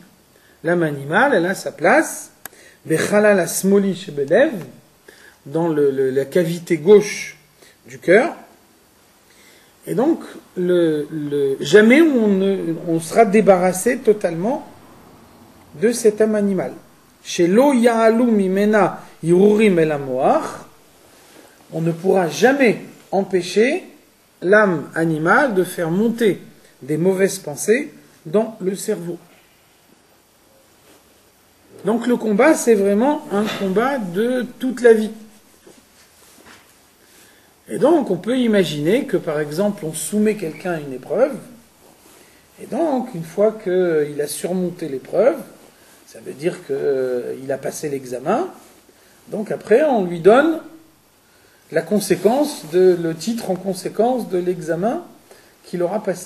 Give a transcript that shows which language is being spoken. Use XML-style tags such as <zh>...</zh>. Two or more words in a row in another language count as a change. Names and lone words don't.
<fr>L'âme animale, elle a sa place,</fr> <he>בחלל השמאלי שבלב,</he> <fr>dans la cavité gauche du cœur, et donc jamais on sera débarrassé totalement de cette âme animale.</fr> <he>שלא יעלו ממנה הרהורים אל המוח,</he> <fr>on ne pourra jamais empêcher l'âme animale de faire monter des mauvaises pensées dans le cerveau. Donc le combat, c'est vraiment un combat de toute la vie. Et donc on peut imaginer que par exemple on soumet quelqu'un à une épreuve, et donc une fois qu'il a surmonté l'épreuve, ça veut dire qu'il a passé l'examen, donc après on lui donne le titre en conséquence de l'examen qu'il aura passé.</fr>